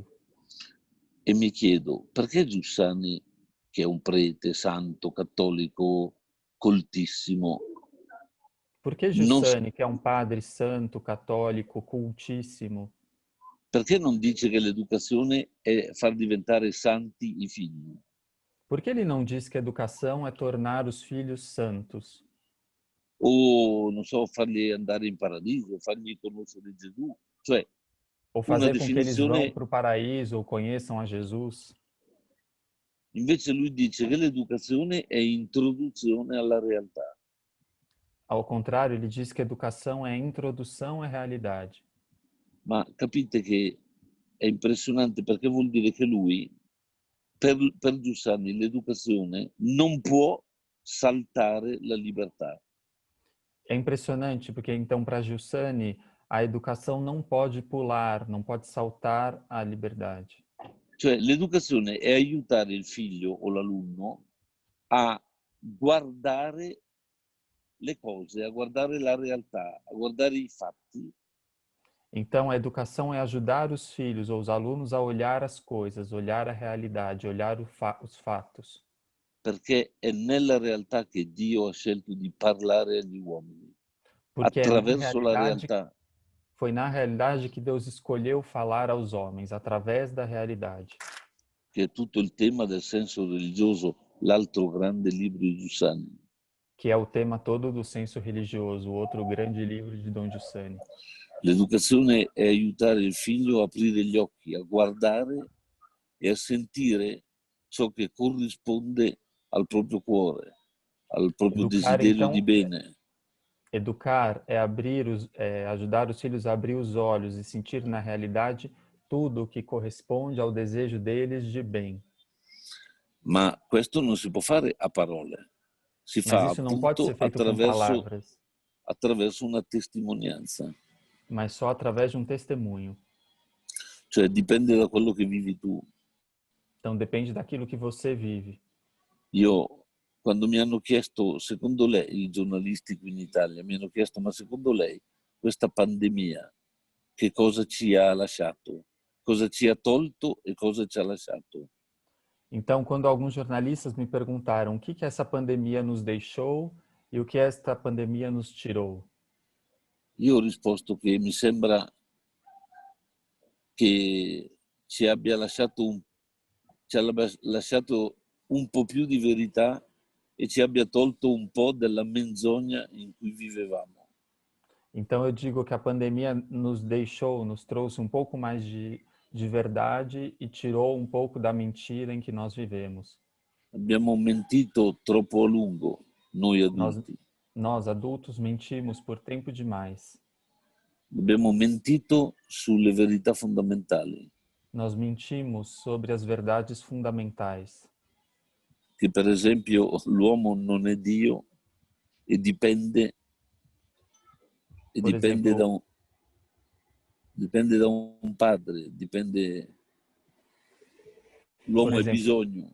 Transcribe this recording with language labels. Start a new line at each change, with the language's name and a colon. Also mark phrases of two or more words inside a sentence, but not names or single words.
Italian: E mi chiedo, perché Giussani, che è un prete santo, cattolico, coltissimo,
Portuguese: Por que Giussani, que é um padre santo, católico, cultíssimo,
Italian: perché non dice che l'educazione è far diventare santi i figli?
Portuguese: por que ele não diz que a educação é tornar os filhos santos?
Italian: O, non so, farli andare in paradiso, fargli conoscere Gesù, cioè
Portuguese: Ou fazer com que eles vão para o paraíso ou conheçam a Jesus?
Italian: Invece lui dice che l'educazione è introduzione alla realtà.
Portuguese: Ao contrário, ele diz que a educação é a introdução à realidade.
Italian: Ma capite che è impressionante perché vuol dire che lui, per Giussani, l'educazione non può saltare la libertà.
Portuguese: É impressionante, porque então para Giussani a educação não pode pular, não pode saltar a liberdade.
Italian: Cioè l'educazione è aiutare il figlio o l'alunno a guardare le cose, a guardare la realtà, a guardare i fatti.
Portuguese: Então a educação é ajudar os filhos ou os alunos a olhar as coisas, olhar a realidade, olhar os fatos.
Italian: Perché è nella realtà che Dio ha scelto di parlare agli uomini,
Portuguese: Porque
Italian: attraverso la realtà.
Portuguese: foi na realidade que Deus escolheu falar aos homens, através da realidade.
Italian: Che è tutto il tema del senso religioso, l'altro grande libro di Giussani.
Portuguese: Que é o tema todo do senso religioso, o outro grande livro de Dom Giussani.
Italian: L'educazione è aiutare il figlio a aprire gli occhi, a guardare e a sentire ciò che corrisponde al proprio cuore, al proprio desiderio di bene.
Portuguese: Educar é ajudar os filhos a abrir os olhos e sentir na realidade tudo o que corresponde ao desejo deles de bem.
Italian: Ma questo non si può fare a parole, si
Portuguese: Mas
Italian: fa
Portuguese: isso não pode ser
Italian: appunto
Portuguese: feito com palavras,
Italian: attraverso una testimonianza.
Portuguese: mas só através de um testemunho.
Italian: Cioè dipende da quello che vivi tu.
Portuguese: Então depende daquilo que você vive.
Italian: Io, quando mi hanno chiesto, secondo lei, i giornalisti qui in Italia mi hanno chiesto, ma secondo lei questa pandemia che cosa ci ha lasciato? Cosa ci ha tolto e cosa ci ha lasciato?
Portuguese: Então, quando alguns jornalistas me perguntaram o que essa pandemia nos deixou e o que esta pandemia nos tirou,
Italian: io ho risposto che mi sembra che ci abbia lasciato un po' più di verità e ci abbia tolto un po' della menzogna in cui vivevamo.
Portuguese: então eu digo que a pandemia nos deixou, nos trouxe um pouco mais de verdade e tirou um pouco da mentira em que nós vivemos.
Italian: Abbiamo mentito troppo a lungo, noi adulti.
Portuguese: Nós adultos mentimos por tempo demais.
Italian: Abbiamo mentito sulle verità fondamentali.
Portuguese: Nós mentimos sobre as verdades fundamentais.
Italian: Che per esempio l'uomo non è Dio e dipende da un padre, l'uomo ha bisogno.